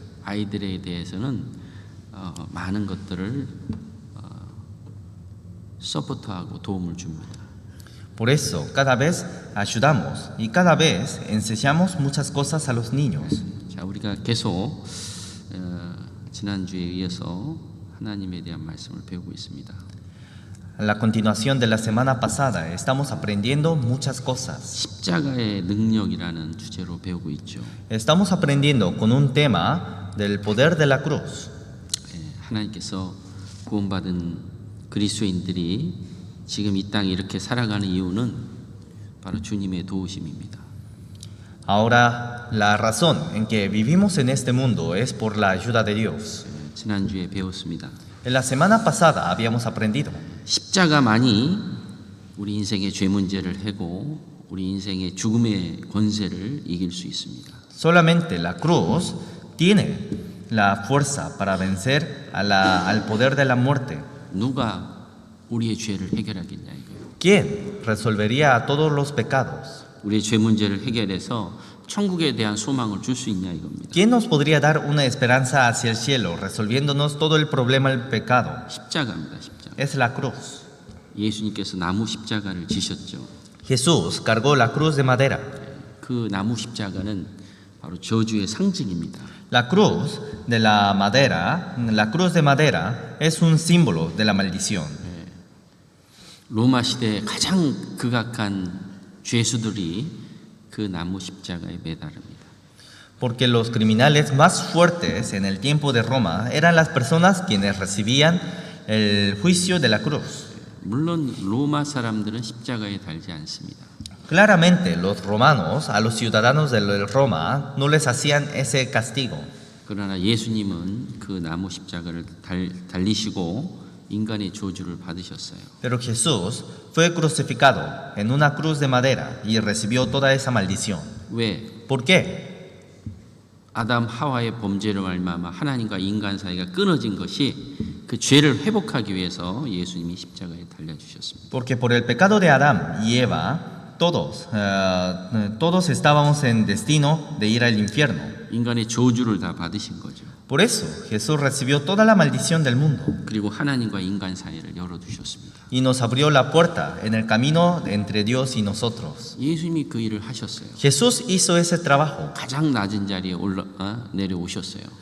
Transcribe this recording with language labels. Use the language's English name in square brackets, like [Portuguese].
[Korean] 아이들에 대해서는 많은 것들을 서포트하고 도움을 줍니다. [Spanish] Por eso, cada vez ayudamos y cada vez enseñamos muchas cosas a los niños. [Korean] 자, 우리가 계속 지난주에 이어서 하나님에 대한 말씀을 배우고 있습니다. [Spanish] A la continuación de la semana pasada estamos aprendiendo muchas cosas. [Korean] 십자가의 능력이라는 주제로 배우고 있죠. [Spanish] Estamos aprendiendo con un tema del poder de la cruz. [Korean] 하나님께서 구원받은 그리스도인들이 지금 이 땅에 이렇게 살아가는 이유는 바로 주님의 도우심입니다. [Spanish] Ahora, la razón en que vivimos en este mundo es por la ayuda de Dios. [Korean] 지난주에 배웠습니다. [Spanish] En la semana pasada habíamos aprendido. [Korean] 십자가만이 우리 인생의 죄 문제를 해고 우리 인생의 죽음의 권세를 이길 수 있습니다. [Spanish] Solamente la cruz tiene la fuerza para vencer al poder de la muerte. [Korean] 누가 우리의 죄를 해결하겠냐 이거예요. [Spanish] ¿Quién resolvería todos los pecados? [Korean] 우리의 죄 문제를 해결해서 천국에 대한 소망을 줄 수 있냐 이겁니다. [Spanish] ¿Quién nos podría dar una esperanza hacia el cielo, resolviéndonos todo el problema del pecado? [Korean] 십자가입니다. 십자가. [Spanish] Es la cruz. [Korean] 예수님께서 나무 십자가를 지셨죠. [Spanish] Jesús cargó la cruz de madera. [Korean] 그 나무 십자가는 바로 저주의 상징입니다. [Spanish] La cruz de la cruz de madera es un símbolo de la maldición. [Korean] 로마 시대에 가장 극악한 죄수들이 그 나무 십자가에 매달립니다. [Spanish] Porque los criminales más fuertes en el tiempo de Roma eran las personas quienes recibían el juicio de la cruz. [Korean] 물론 로마 사람들은 십자가에 달지 않습니다. [Spanish] Claramente los romanos a los ciudadanos de Roma no les hacían ese castigo. [Korean] 그러나 예수님은 그 나무 십자가를 달리시고 인간의 저주를 받으셨어요. [Spanish] Pero Jesús fue crucificado en una cruz de madera y recibió toda esa maldición. [Korean] 왜? [Spanish] ¿Por qué? [Korean] 아담 하와의 범죄로 말미암아 하나님과 인간 사이가 끊어진 것이 그 죄를 회복하기 위해서 예수님이 십자가에 달려 주셨습니다. [Spanish] Porque por el pecado de Adán y Eva, todos estábamos en destino de ir al infierno. [Korean] 인간의 저주를 다 받으신 거죠. [Spanish] Por eso Jesús recibió toda la maldición del mundo [Korean] 그리고 하나님과 인간 사이를 열어 두셨습니다. [Spanish] y nos abrió la puerta en el camino entre Dios y nosotros. [Korean] 예수님이 그 일을 하셨어요. [Spanish] Jesús hizo ese trabajo. [Korean] 가장 낮은 자리에 내려오셨어요.